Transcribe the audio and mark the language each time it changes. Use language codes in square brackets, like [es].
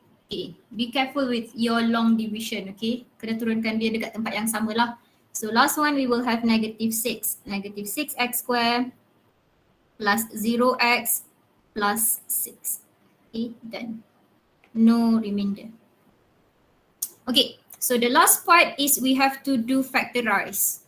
[en] Okay, be careful with your long division, okay? [ms] Kena turunkan dia dekat tempat yang sama lah. [en] So last one we will have negative 6. Negative 6x square plus 0x plus 6. Okay, done. No remainder. Okay, so the last part is we have to do factorize.